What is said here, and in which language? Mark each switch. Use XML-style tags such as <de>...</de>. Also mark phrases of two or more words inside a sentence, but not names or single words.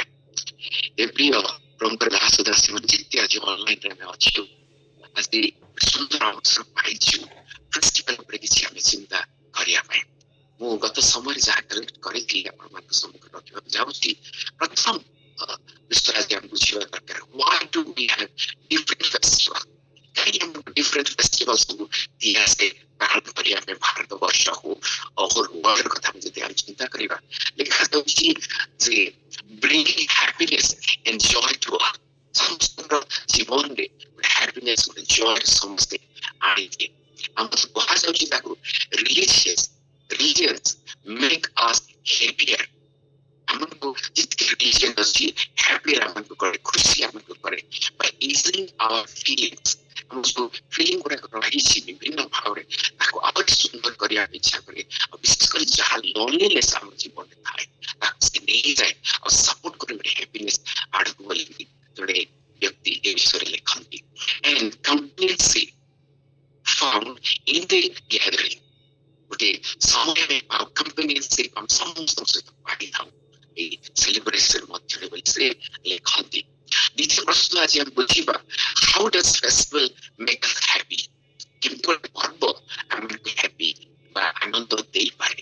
<or>ଏ ପ୍ରିୟ ପ୍ରଭୁଙ୍କର ଦାସ ଦାସୀ ମାନେ ଯେତେ ଆଜି ଅନଲାଇନରେ ଆମେ ଅଛୁ, ଆଜି ସୁନ୍ଦର ଅବସର ପାଇଛୁ ଫେଷ୍ଟିଭାଲ ଉପରେ କିଛି ଆମେ ଚିନ୍ତା କରିବା ପାଇଁ। ମୁଁ ଗତ ସମୟରେ ଯାହା କଲେକ୍ଟ କରିଥିଲି ଆପଣମାନଙ୍କ ସମ୍ମୁଖରେ ରଖିବାକୁ ଯାଉଛି। ପ୍ରଥମ ବିଷୟ ଆଜି ଆମେ ବୁଝିବା ଦରକାର,</or> <en>why do we have different festival?</en> <or>କାହିଁକି ଆମକୁ</or> <en>different festival</en> <or>ସବୁ ଦିଆଯାଏ ପାଳନ କରିବା ପାଇଁ ଭାରତ ବର୍ଷ ହଉ ୱାର୍ଲଡ କଥା ଯଦି ଆମେ ଚିନ୍ତା କରିବା, ଲେଖାଯାଉଛି ଯେ</or> <en>bringing happiness and joy to all।</en> <or>ସମସ୍ତଙ୍କର ଜୀବନରେ ଗୋଟେ happiness ଗୋଟେ joy ସମସ୍ତେ ଆଣିଦିଏ। ଆମକୁ କୁହାଯାଉଛି ତାକୁ</or> <en>religions make us happier।</en> <or>ଆମକୁ ଯେତିକି ରିଲିଜିଅନ ଅଛି ହ୍ୟାପିୟର ଆମକୁ କରେ, ଖୁସି ଆମକୁ କରେ</or> <en>by easing our feelings।</en> <or>ଆମ ଯୋଉ ଫିଲିଂ ଗୁଡାକ ରହିଛି ବିଭିନ୍ନ ଭାବରେ ତାକୁ ଆହୁରି ସୁନ୍ଦର କରିବାକୁ ଇଚ୍ଛା କରେ। ଆଉ ବିଶେଷ କରି ଯାହା ଲୋନଲିନେସ୍ ଆମ ଜୀବନରେ ଥାଏ ତାକୁ ସେ ନେଇଯାଏ ଆଉ ସପୋର୍ଟ କରେ ଗୋଟେ ହ୍ୟାପିନେସ୍ ଆଡକୁ ବୋଲି ଜଣେ ବ୍ୟକ୍ତି ଏ ବିଷୟରେ ଲେଖନ୍ତି।</or> <en>and complacency found in the gathering।</en> <or>ଗୋଟେ ସମୟରେ ଆଉ କମ୍ପାନିଅନସିପ ଆମେ ସମସ୍ତଙ୍କ ସହିତ ପାଇଥାଉ ଏଇ ସେଲିବ୍ରେସନ ମଧ୍ୟରେ ବୋଲି ସେ ଲେଖନ୍ତି। ଦ୍ୱିତୀୟ ପ୍ରଶ୍ନ ଆଜି ଆମେ ବୁଝିବା,</or> <en>how does festival make us happy?</en> <or>କେମିତି ଗୋଟେ ପର୍ବ ଆମକୁ ହ୍ୟାପି ବା ଆନନ୍ଦ ଦେଇପାରେ?</or>